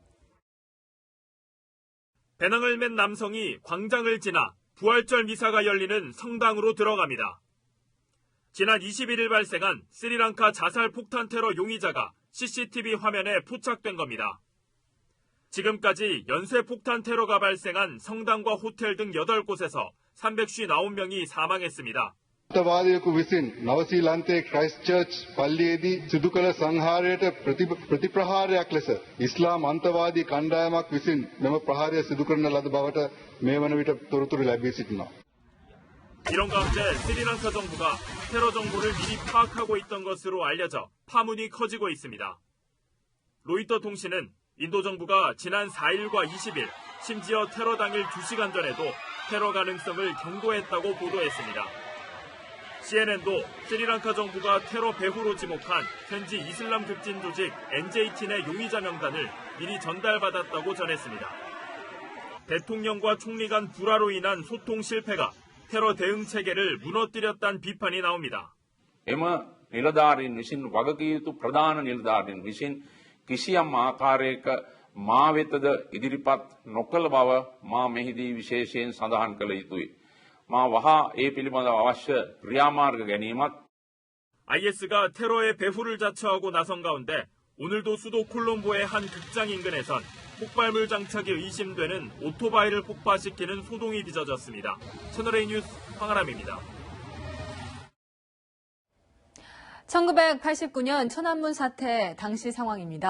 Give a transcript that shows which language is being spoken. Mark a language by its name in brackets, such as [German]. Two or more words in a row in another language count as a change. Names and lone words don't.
[Korean] 배낭을 맨 남성이 광장을 지나 부활절 미사가 열리는 성당으로 들어갑니다. 지난 21일 발생한 스리랑카 자살 폭탄 테러 용의자가 CCTV 화면에 포착된 겁니다. 지금까지 연쇄 폭탄 테러가 발생한 성당과 호텔 등 8곳에서 359명이 사망했습니다. [Sinhala] අන්තවාදයෙකු විසින් නවසීලන්තයේ ක්‍රයිස්ට්චර්ච් පල්ලියේදී සිදු කළ සංහාරයට ප්‍රතිප්‍රහාරයක් ලෙස ඉස්ලාම් අන්තවාදී කණ්ඩායමක් විසින් මෙම ප්‍රහාරය සිදු කරන ලද බවට මේ වන විට තොරතුරු ලැබී සිටිනවා. [Korean] 이런 가운데 스리랑카 정부가 테러 정보를 미리 파악하고 있던 것으로 알려져 파문이 커지고 있습니다. 로이터 통신은 인도 정부가 지난 4일과 20일, 심지어 테러 당일 2시간 전에도 테러 가능성을 경고했다고 보도했습니다. CNN도 스리랑카 정부가 테러 배후로 지목한 현지 이슬람 급진 조직 NJT 내 용의자 명단을 미리 전달받았다고 전했습니다. 대통령과 총리 간 불화로 인한 소통 실패가 테러 대응 체계를 무너뜨렸다는 비판이 나옵니다. [Sinhala] එම නිලධාරීන් විසින් වගකිය යුතු ප්‍රධාන නිලධාරීන් විසින් කිසියම් ආකාරයක මා වෙතද ඉදිරිපත් නොකළ බව මා මෙහිදී විශේෂයෙන් සඳහන් කළ යුතුයි. මා වහා ඒ පිළිබඳව අවශ්‍ය ක්‍රියාමාර්ග ගැනීමත් [Korean] IS가 테러의 배후를 자처하고 나선 가운데 오늘도 수도 콜롬보의 한 극장 인근에선 폭발물 장착이 의심되는 오토바이를 폭파시키는 소동이 빚어졌습니다. 채널A 뉴스 황아람입니다. 1989년 천안문 사태 당시 상황입니다.